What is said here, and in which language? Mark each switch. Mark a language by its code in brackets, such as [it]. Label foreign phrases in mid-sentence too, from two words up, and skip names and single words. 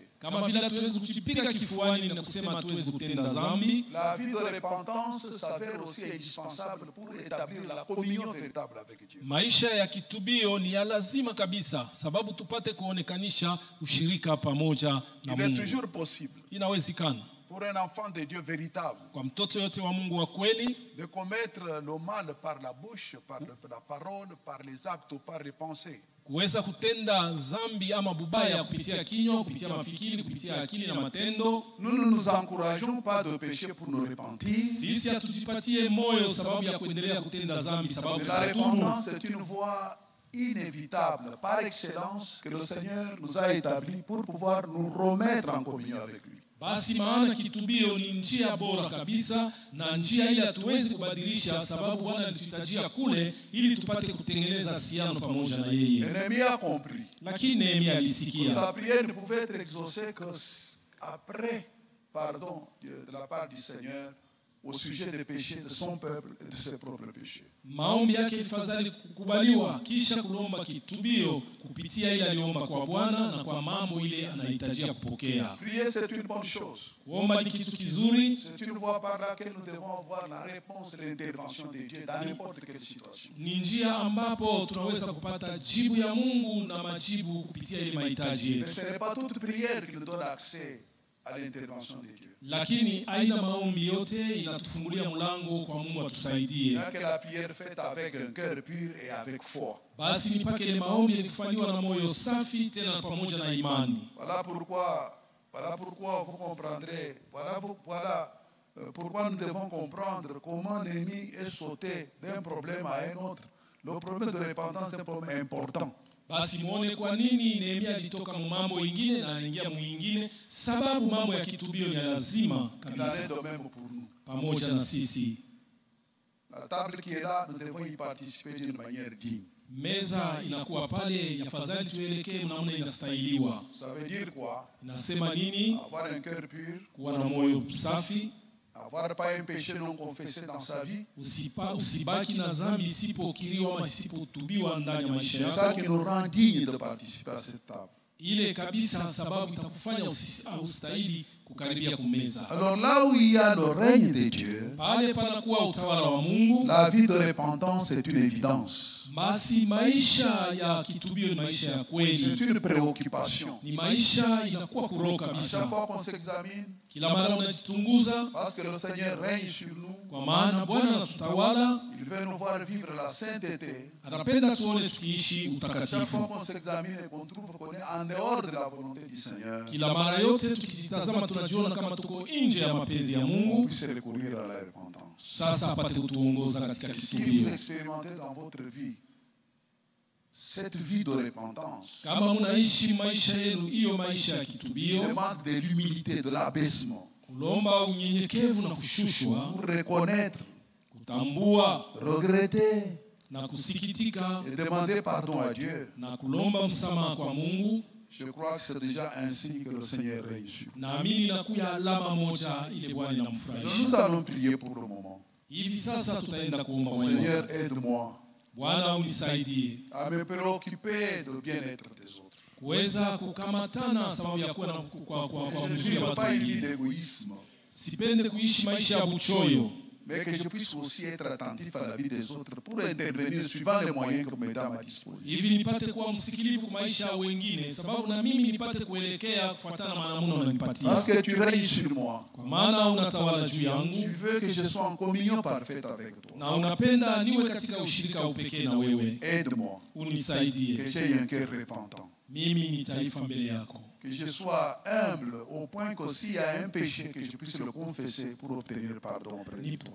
[sw] Kama vile hatuwezi kujipiga kifuani na kusema hatuwezi kutenda dhambi, [fr] La vie de repentance s'avère aussi indispensable pour établir la communion véritable avec Dieu. [sw] maisha ya kitubio ni ya lazima kabisa, sababu tupate kuonekanisha ushirika pamoja na [fr] Il est [sw] Mungu. [fr] toujours possible [sw] Inawezekana [fr] pour un enfant de Dieu véritable [sw] kwa mtoto yote wa Mungu wa kweli [fr] de commettre le mal par la bouche, par la parole, par les actes ou par les pensées. [sw] kuweza kutenda dhambi ama bubaya kupitia kinywa, kupitia mafikiri, kupitia akili na matendo. [fr] Nous ne nous encourageons pas de pécher pour nous repentir. [sw] Sisi hatujipatie moyo sababu ya kuendelea kutenda dhambi, sababu [fr] La [sw] tutatubu. [fr] repentance est une voie inévitable, par excellence, que le Seigneur nous a établie pour pouvoir nous remettre en communion avec lui. [sw] Basi maana kitubio ni njia bora kabisa, na njia ile hatuwezi kubadilisha, sababu Bwana alituhitajia kule ili tupate kutengeneza uhusiano pamoja na yeye. [fr] L'ennemi a compris. [sw] Lakini Nehemia [fr] Que [sw] alisikia [fr] sa prière ne pouvait être exaucée que après pardon de la part du Seigneur au sujet des péchés de son peuple et de ses propres péchés. [sw] maombi yake ilifadhali kukubaliwa kisha kulomba kitubio kupitia ile aliomba kwa Bwana na kwa mambo ile anahitajia kupokea. [fr] Prier, c'est une bonne chose. [sw] Kuomba ni kitu kizuri, [fr] C'est une voie par laquelle nous devons voir la réponse de l'intervention de Dieu dans n'importe quelle situation. [sw] ni njia ambapo tunaweza kupata jibu ya Mungu na majibu kupitia ile mahitaji [fr] Mais [sw] yetu. [fr] ce n'est pas toute prière qui nous donne accès à l'intervention de Dieu. [sw] Lakini aina maombi yote inatufungulia mlango kwa Mungu [fr] Il [sw] atusaidie. [fr] n'y a que la prière faite avec un cœur pur et avec foi. [sw] Basi nipake ile maombi yakifanywa na moyo safi tena pamoja na imani. [fr] Voilà pourquoi vous comprendrez, pourquoi nous devons comprendre comment l'ennemi est sauté d'un problème à un autre. Le problème de repentance est un problème important. [sw] Basi muone kwa nini Nehemia alitoka mambo ingine na anaingia mwingine, sababu mambo ya kitubio ni lazima [fr] Il en est [sw] kabisa [fr] de même pour nous. [sw] pamoja na sisi. [fr] La table qui est là, nous devons y participer d'une manière digne. [sw] Meza inakuwa pale, afadhali tuelekee namna inastahiliwa. [fr] Ça veut dire quoi? [sw] Nasema nini? [fr] Avoir un cœur pur, [sw] Kuwa na moyo safi, [fr] avoir pas un péché non confessé dans sa vie. [sw] usibaki na dhambi isipokiriwa ama isipotubiwa ndani ya maisha [fr] C'est [sw] yako. [fr] ça qui nous rend dignes de participer à cette table. [sw] Ile kabisa sababu itakufanya ustahili kukaribia kumeza. [fr] Alors là où il y a le règne de Dieu, [sw] Pale panakuwa utawala wa Mungu, [fr] la vie de repentance est une évidence. [sw] basi maisha ya kitubio ni maisha ya [fr] C'est [sw] kweli, [fr] une préoccupation. [sw] ni maisha inakuwa kuroho [fr] À chaque [sw] kabisa. [fr] fois qu'on s'examine, [sw] Kila mara unajitunguza, [fr] parce que le Seigneur règne sur nous, [sw] kwa maana Bwana anatutawala, [fr] il veut nous voir vivre la sainteté. [sw] anapenda tuone tukiishi [fr] À chaque fois [sw] utakatifu. [fr] qu'on s'examine et qu'on trouve qu'on est en dehors de la volonté du Seigneur, [sw] Kila mara yote tukijitazama tunajiona kama tuko nje ya mapenzi ya [fr] on [sw] Mungu, [fr] puisse recourir à la repentance. [sw] sasa apate kutuongoza katika [fr] Si [sw] kitubio. [fr] vous expérimentez dans votre vie cette vie de repentance, [sw] Kama mnaishi maisha yenu hiyo maisha ya [fr] qui [sw] kitubio, [fr] demande de l'humilité, de l'abaissement, [sw] kulomba unyenyekevu na kushushwa, [fr] pour reconnaître, [sw] kutambua [fr] regretter [sw] na kusikitika [fr] et demander pardon à Dieu, [sw] na kulomba msamaha kwa Mungu, [fr] je crois que c'est déjà ainsi que le Seigneur règne sur nous. [sw] naamini nakuya alama moja ile Bwana [fr] Nous [sw] inamfurahisha. [fr] allons prier pour le moment. [sw] Hivi sasa tutaenda kuomba [fr] Seigneur, [sw] Bwana. [fr] aide-moi [sw] Bwana unisaidie [fr] à me préoccuper du bien-être des autres. [sw] kuweza kukamatana sababu ya kuwa na kwa [fr] Je ne [sw] mzuri ya [fr] veux [sw] watu [fr] pas une vie [sw] wengine. [fr] d'égoïsme, [sw] Sipende kuishi maisha ya buchoyo, [fr] mais que je puisse aussi être attentif à la vie des autres pour intervenir suivant les moyens que vous mettez à ma disposition. [sw] hivi nipate kuwa msikilivu kwa maisha ya wengine, sababu na mimi nipate kuelekea kufuatana na namna unanipatia, [fr] Parce que tu règnes sur moi. [sw] kwa maana unatawala juu [fr] Tu [sw] yangu [fr] veux que je sois en communion parfaite avec toi. [sw] na unapenda niwe katika ushirika wa upekee na wewe. [fr] Aide-moi, [sw] Unisaidie [fr] que j'aie un cœur repentant. [sw] mimi ni taifa mbele yako, [fr] Que je sois humble au point que s'il y a un péché, que je puisse le confesser pour obtenir pardon auprès de toi.